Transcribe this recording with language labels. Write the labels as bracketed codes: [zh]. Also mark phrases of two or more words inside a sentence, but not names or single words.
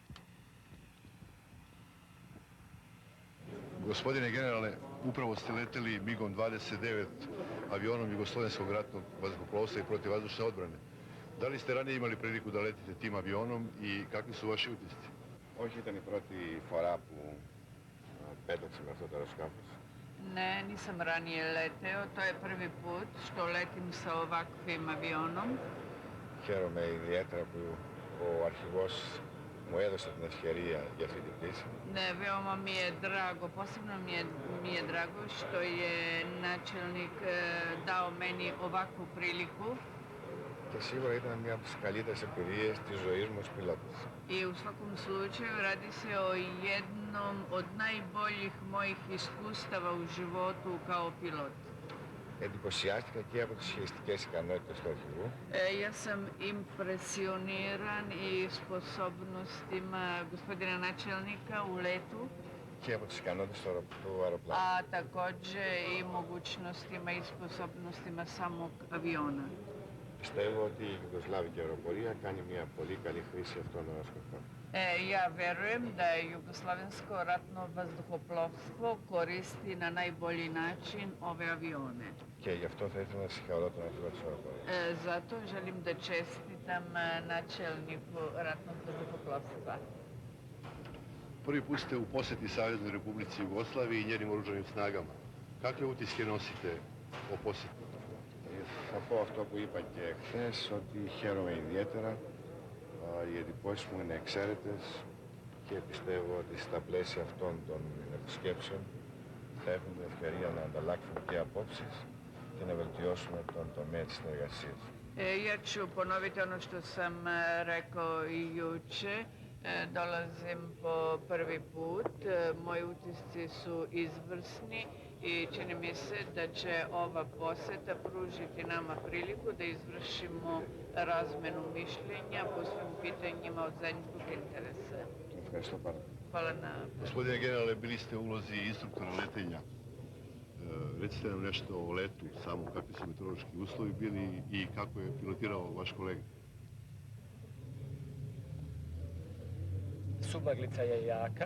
[sr] Gospodine generale, upravo ste leteli MiG-om 29, avionom Jugoslovenskog ratnog vazduhoplovstva i protivvazdušne odbrane. Da li ste ranije imali priliku da letite tim avionom i kakvi su vaši utisci? [el] Όχι, ήταν η πρώτη φορά που πέταξε με αυτό το αεροσκάφος. [sr] Ne, nisam ranije leteo. To je prvi put što letim sa ovakvim avionom. [el] Χαίρομαι ιδιαίτερα που ο αρχηγός μου έδωσε την ευκαιρία για αυτή την πτήση. [sr] Ne, veoma mi je drago, posebno mi je drago što je načelnik dao meni ovakvu priliku. [el] Και σίγουρα ήταν μια από τις καλύτερες εμπειρίες της ζωής μου ως πιλότος. [sr] I u svakom slučaju radi se o jednom od najboljih mojih iskustava u životu kao pilot. [el] Εντυπωσιάστηκα και από τις σχεστικές ικανότητες του αρχηγού. [sr] Ja sam impresioniran i sposobnostima gospodina načelnika u letu, [el] και από τις ικανότητες του αεροπλάνου. [sr] a takođe i mogućnostima i sposobnostima samog aviona. [el] Πιστεύω ότι η Ιουγκοσλάβικη αεροπορία κάνει μια πολύ καλή χρήση αυτών των αεροσκαφών. [sr] Ja verujem da je Jugoslovensko ratno vazduhoplovstvo koristi na najbolji način ove avione. [el] Και γι' αυτό θα ήθελα να συγχαρώ τον αρχηγό της αεροπορίας. [sr] Zato želim da čestitam načelniku ratnog vazduhoplovstva. Prvi put ste u posjeti Saveznoj Republici Jugoslaviji i njenim oružanim snagama. Kakve utiske nosite o posjetu? [el] Θα πω αυτό που είπα και χθες, ότι χαίρομαι ιδιαίτερα. Οι εντυπώσεις μου είναι εξαίρετες και πιστεύω ότι στα πλαίσια αυτών των επισκέψεων θα έχουμε την ευκαιρία να ανταλλάξουμε και απόψεις και να vελtijosουμε τον τομέα της συνεργασίας. [sr] Ja ću ponoviti ono što sam rekao i juče. Dolazim po prvi put. Moji utisci su izvrsni i čini mi se da će ova poseta pružiti nama priliku da izvršimo razmenu mišljenja po svim pitanjima od zajedničkog interesa. [el] Ευχαριστώ πάρα πολύ. [sr] Hvala na... Gospodine generale, bili ste u ulozi instruktora letenja. Recite nam nešto o letu, samo kakvi su meteorološki uslovi bili i kako je pilotirao vaš kolega. Sumaglica je jaka.